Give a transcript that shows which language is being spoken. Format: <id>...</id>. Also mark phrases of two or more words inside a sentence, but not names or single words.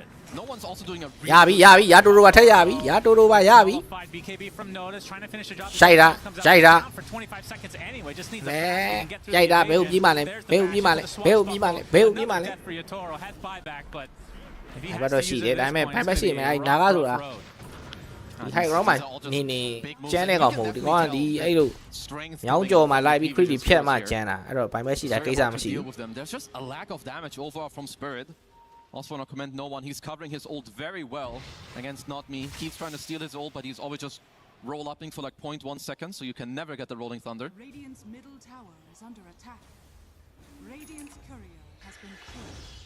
<en>No one's also doing a</en> <my>ရပြီရတိုးပါထက်ရပြီရတိုးပါရပြီ</my> <en>BKB from Notice trying to finish the job.</en> <my>ရှိုက်တာ</my> <en>for 25 seconds anyway. Just needs</en> <my>မဲရိုက်တာဘယ်ကိုပြေးမှလဲဘယ်ကိုပြေးမှလဲ</my> <en>for Yatoro had buyback, but if he</en> <my>ဘယ်တော့ရှိတယ်ဒါပေမဲ့ဘိုင်းဘက်ရှိမယ်အဲ့နာကဆိုတာဒီဟိုက်ရောင်းမှနေကျန်းတဲ့ကောင်မဟုတ်ဒီကောင်ကဒီအဲ့လိုညောင်းကြော်မှာလိုက်ပြီး crit ဖြတ်မှကျန်းတာအဲ့တော့ဘိုင်းဘက်ရှိတာကိစ္စမရှိဘူး</my> <en>There's just a lack of damage overall from Spirit. Also want to commend no one. He's covering his ult very well against Not Me. Keeps trying to steal his ult, but he's always just roll upping for like 0.1 seconds, so you can never get the rolling thunder. Radiant's middle tower is under attack. Radiant's courier has been killed.</en>